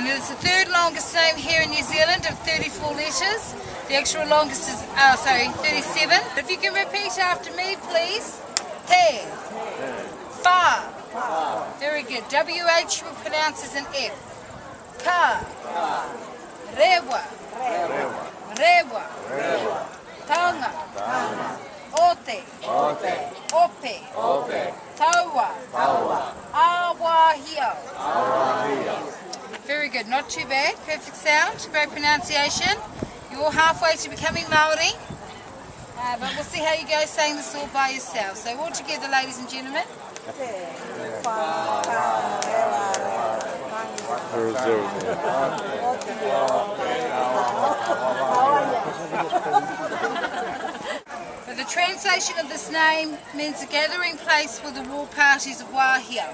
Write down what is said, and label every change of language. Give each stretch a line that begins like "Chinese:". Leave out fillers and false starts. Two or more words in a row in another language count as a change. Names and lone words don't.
English: it's the third longest name here in New Zealand of 34 letters. The actual longest is, 37. If you can repeat after me, please. Te, fa. Very good. WH we pronounce as an F. Ka, rewa, rewa, taunga, ote, ope, taua, awahio. Very good, not too bad. Perfect sound, great pronunciation. You're all halfway to becoming Maori, but we'll see how you go saying this all by yourself. So all together, ladies and gentlemen. But the translation of this name means a gathering place for the war parties of Wahio.